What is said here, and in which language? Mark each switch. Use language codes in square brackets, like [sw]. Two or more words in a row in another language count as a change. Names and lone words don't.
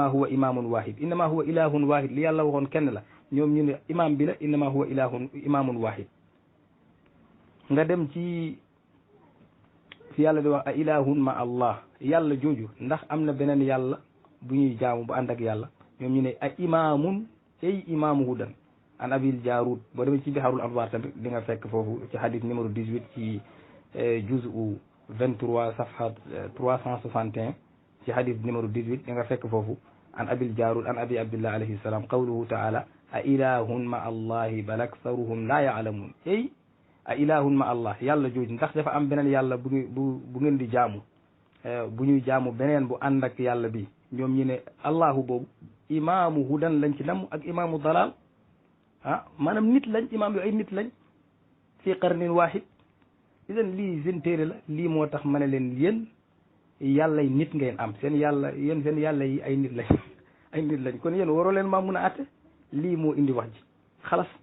[ar] هو إمام واحد إنما هو إله واحد [wo] li yàlla waxoon kenn la ñoom ñu ne imam bi la [ar] إنما هو إمام واحد [wo] nga dem ci fi yàlla di wax [ar] أإله مع الله [wo] yàlla jooju ndax am na beneen yàlla bu ñuy jaamu bu ànd ak yàlla ñoom ñu ne [ar] أإمام [wo] ay [ar] إمام هدى عن أبي الجارود [wo] boo demee ci biharul anwar tamit di nga fekk foofu ci hadith numéro 18 ci juz'u 23 safha 361 ci hadith numéro 18 di nga fekk foofu [ar] عن أبي الجارود عن أبي عبد الله عليه السلام قوله تعالى أإله مع الله بل أكثرهم لا يعلمون أي أإله مع الله [wo] yàlla jooju ndax dafa am beneen yàlla bu ngeen di jaamu bu ñuy jaamu beneen bu ànd ak yàlla bi ñoom ñu ne allahu boobu [ar] إمام هدى [wo] lañ ci namm ak [ar] إمام ضلال [wo] ah maanaam nit lañ imaam yu ay nit lañ [ar] في قرن واحد إذن [wo] lii seen téere la lii moo tax ma ne leen yéen yàlla yi nit ngeen am seen yàlla yéen seen yàlla yi ay nit lañ ay nit lañ kon yéen waroo leen maa mun a atte lii moo indi wax ji xalas